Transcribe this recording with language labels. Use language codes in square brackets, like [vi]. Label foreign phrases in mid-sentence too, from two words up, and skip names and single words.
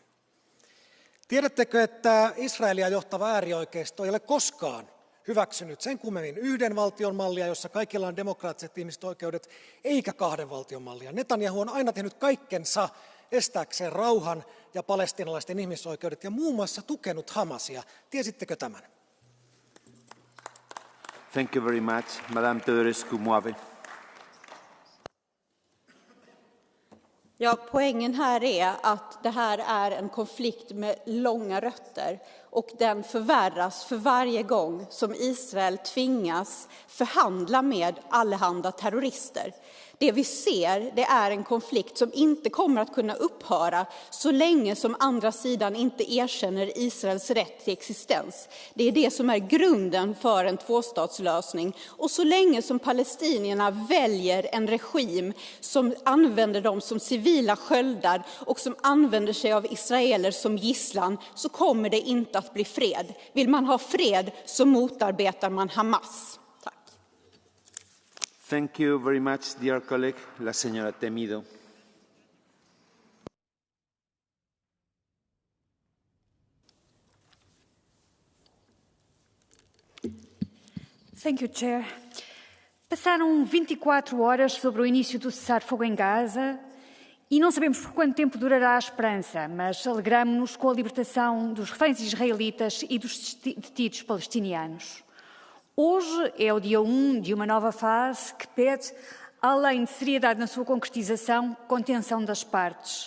[fi] Tiedättekö, että Israelia johtava äärioikeisto ei ole koskaan hyväksynyt sen kummemmin yhden valtion mallia, jossa kaikilla on demokraattiset ihmisoikeudet, eikä kahden valtion mallia. Netanyahu on aina tehnyt kaikkensa estääkseen rauhan ja palestiinalaisten ihmisoikeudet ja muun muassa tukenut Hamasia. Tiesittekö tämän? [en] Thank you very much. Madame Teodorescu Muave. [sv] Ja, poängen här är att det här är en konflikt med långa rötter och den förvärras för varje gång som Israel tvingas förhandla med allehanda terrorister. Det vi ser, det är en konflikt som inte kommer att kunna upphöra så länge som andra sidan inte erkänner Israels rätt till existens. Det är det som är grunden för en tvåstatslösning. Och så länge som palestinierna väljer en regim som använder dem som civila sköldar och som använder sig av israeler som gisslan, så kommer det inte att bli fred. Vill man ha fred så motarbetar man Hamas. [en] Thank you very much, dear colleague. [es] La señora Temido. [en] Thank you, Chair. [pt] Passaram 24 horas sobre o início do cessar-fogo em Gaza e não sabemos por quanto tempo durará a esperança, mas alegramo-nos com a libertação dos reféns israelitas e dos detidos palestinianos. Hoje é o dia 1 de uma nova fase que pede, além de seriedade na sua concretização, contenção das partes.